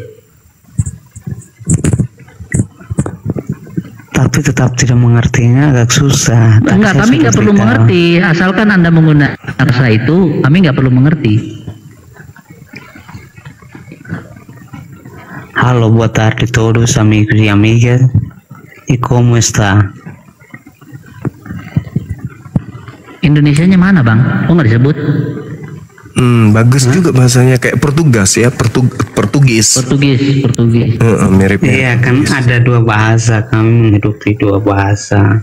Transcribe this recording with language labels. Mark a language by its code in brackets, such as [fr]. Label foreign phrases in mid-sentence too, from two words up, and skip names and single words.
[id] Tapi tetap tidak mengertinya agak susah. Enggak, kami nggak perlu mengerti. Asalkan Anda menggunakan bahasa itu, kami nggak perlu mengerti. [es] Halo, buat tarde todos amigos y amigas. ¿Y cómo está? [id] Indonesianya mana, Bang? Kok nggak disebut? Bagus juga bahasanya, kayak Portugas ya, Portugis. Mirip. Iya, kan ada dua bahasa, kami menghidupi dua bahasa.